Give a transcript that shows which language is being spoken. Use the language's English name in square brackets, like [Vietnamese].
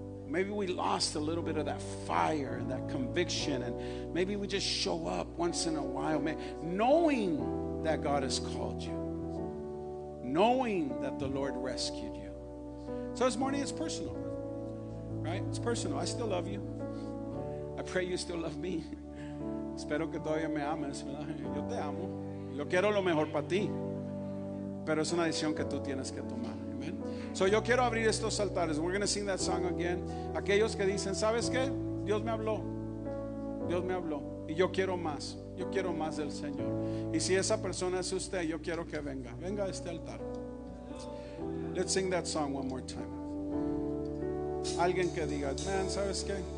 [English] Maybe we lost a little bit of that fire and that conviction, and maybe we just show up once in a while, knowing that God has called you, knowing that the Lord rescued you. So this morning it's personal, right? It's personal. I still love you. I pray you still love me. [Spanish] Espero que todavía me ames, ¿verdad? Yo te amo. Yo quiero lo mejor para ti. Pero es una decisión que tú tienes que tomar. Amen. So yo quiero abrir estos altares. [English] We're going to sing that song again. [Spanish] Aquellos que dicen, ¿sabes qué? Dios me habló. Dios me habló. Y yo quiero más. Yo quiero más del Señor. Y si esa persona es usted, yo quiero que venga. Venga a este altar. [English] Let's sing that song one more time. [Spanish] Alguien que diga, man, ¿sabes qué?